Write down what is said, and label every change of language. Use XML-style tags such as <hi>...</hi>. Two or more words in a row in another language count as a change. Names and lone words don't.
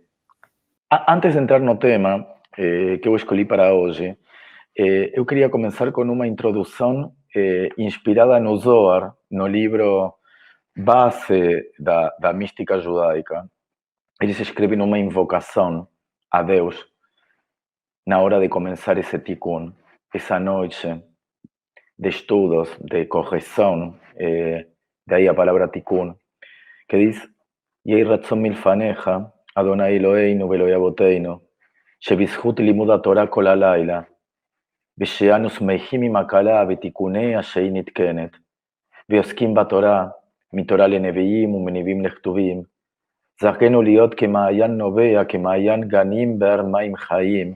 <pt>Antes de entrar no tema que eu escolhi para hoje, eu queria começar com uma introdução inspirada no Zohar, no livro base da mística judaica. Eles escrevem uma invocação a Deus na hora de começar esse tikkun, essa noite de estudos, de correção, daí a palavra tikkun, que diz: Yei</pt> <he>רצון מלפניך אדני אלהינו ואלהי אבותינו, שבזכות לימוד התורה כל הלילה, ושאנו שמחים עם הקלה ותיקוניה שהיא נתקנת, ועוסקים בתורה, מתורה לנביאים ומנביאים לכתובים, זכינו להיות כמעיין נובע, כמעיין גנים באר מים חיים,</he>